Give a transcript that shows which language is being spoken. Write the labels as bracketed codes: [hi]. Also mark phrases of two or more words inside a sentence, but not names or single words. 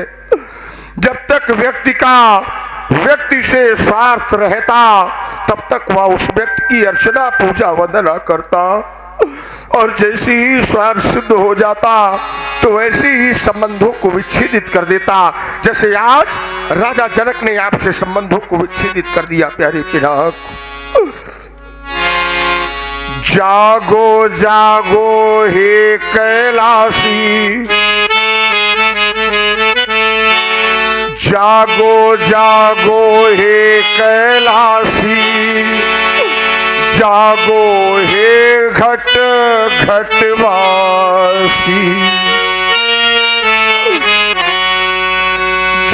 [hi] जब तक व्यक्ति से स्वार्थ रहता तब तक वह उस व्यक्ति की अर्चना पूजा वंदना करता, और जैसे ही स्वार्थ सिद्ध हो जाता तो वैसे ही संबंधों को विच्छेदित कर देता, जैसे आज राजा जनक ने आपसे संबंधों को विच्छेदित कर दिया प्यारे पिनाक। जागो जागो हे कैलाशी, जागो जागो हे कैलाशी, जागो हे घट घटवासी।